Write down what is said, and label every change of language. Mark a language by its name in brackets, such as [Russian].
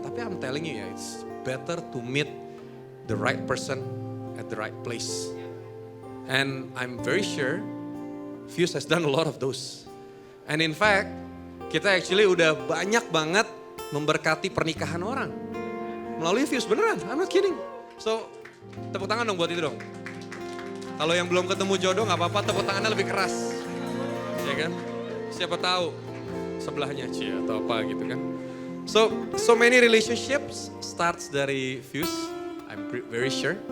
[English] Tapi I'm telling you ya, it's better to meet the right person at the right place. And I'm very sure Fuse has done a lot of those. And in fact, [Indonesian] kita actually udah banyak banget memberkati pernikahan orang. Melalui Fuse, beneran, [English] I'm not kidding. [Indonesian] So, tepuk tangan dong buat itu dong. Kalau yang belum ketemu jodoh gak apa-apa, tepuk tangannya lebih keras. Ya kan? Siapa tahu sebelahnya Cie atau apa gitu kan. [English] So many relationships starts dari Fuse, I'm very sure.